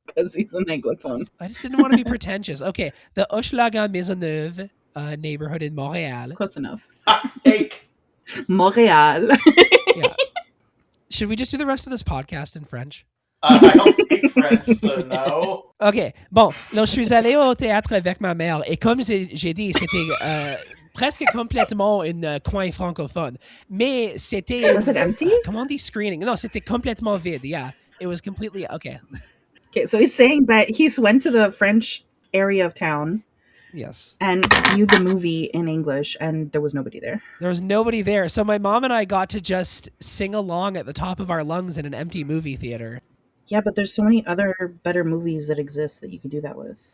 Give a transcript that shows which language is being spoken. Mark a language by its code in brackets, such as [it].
[en] because he's an Anglophone. I just didn't want to be pretentious. Okay, the Hochelaga Maisonneuve neighborhood in Montreal. Close enough. Hot steak. Montréal. Yeah. Should we just do the rest of this podcast in French? I don't speak French, so no. OK. [fr] Bon, là, je suis allé au théâtre avec ma mère et comme j'ai dit, c'était presque complètement un coin francophone. Mais c'était... [en] Was it empty? [fr] Comment on dit screening? Non, c'était complètement vide. [en] Yeah. It was completely... Okay. Okay, so he's saying that he went to the French area of town. Yes. And viewed the movie in English, and there was nobody there. There was nobody there. So my mom and I got to just sing along at the top of our lungs in an empty movie theater. Yeah, but there's so many other better movies that exist that you could do that with.